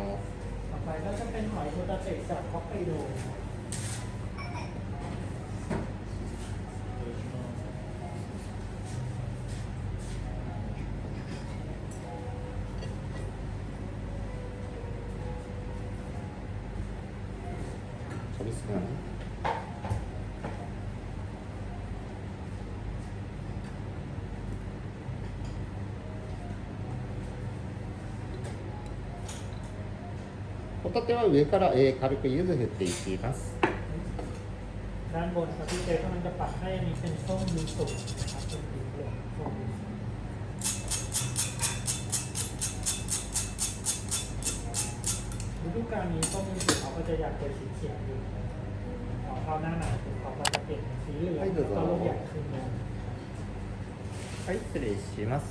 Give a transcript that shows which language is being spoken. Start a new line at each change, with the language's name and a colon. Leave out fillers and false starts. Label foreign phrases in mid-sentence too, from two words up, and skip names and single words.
Thai: ต่อไปก็จะเป็นหอยโฮตาเตะจากฮอกไกโด
Japanese: 飛びすぎないホタテは上から、軽く柚子振っていきます。
Thai: ด้านบนครับพี่เจกำลังจะปัดให้อันนี้เป็นส้มยูสุนะครับเป็นสีเหลืองส้มยูสุฤดูกาลนี้ส้มยูสุเขาก็จะอยากเป็นสีเขียวอยู่พอเข้าหน้าหนาวปุ๊บเขาก็จะเปลี่ยนเป็นสีเหลืองแล้วก็ลูกใหญ่ขึ้นเลย
Japanese: はい、失礼します。